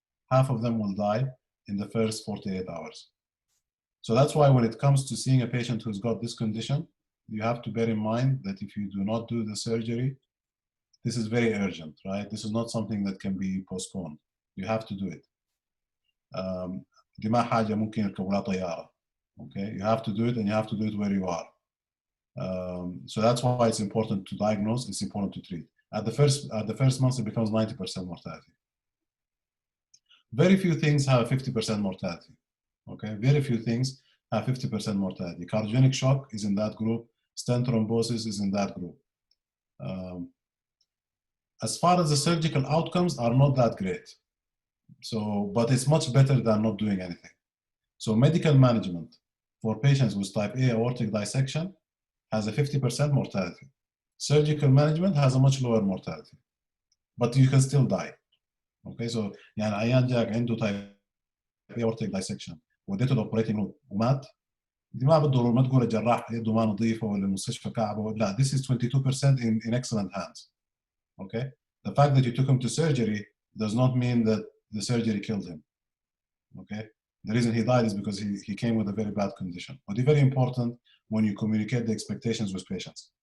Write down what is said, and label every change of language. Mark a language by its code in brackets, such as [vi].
[en] Half of them will die in the first 48 hours. So that's why when it comes to seeing a patient who's got this condition, you have to bear in mind that if you do not do the surgery, this is very urgent, right? This is not something that can be postponed. You have to do it. [ar] دي ما حاجة ممكن يركبوا لها طيارة. [en] Okay, you have to do it, and you have to do it where you are. So that's why it's important to diagnose. It's important to treat. At the first month, it becomes 90% mortality. Very few things have a 50% mortality. Okay, very few things have 50% mortality. Cardiogenic shock is in that group. Stent thrombosis is in that group. As far as the surgical outcomes are not that great. So, but it's much better than not doing anything. So medical management for patients with type A aortic dissection has a 50% mortality. Surgical management has a much lower mortality, but you can still die. Okay, so [ar] يعني عيان جاك عنده type A aortic dissection وديته الاوبريتنج روم ومات، دي ما بالضروره ما تقول الجراح يده ما نظيفه ولا المستشفى كعبه، لا. [en] This is 22% in excellent hands. Okay, the fact that you took him to surgery does not mean that the surgery killed him. Okay, the reason he died is because he came with a very bad condition. But it's very important when you communicate the expectations with patients.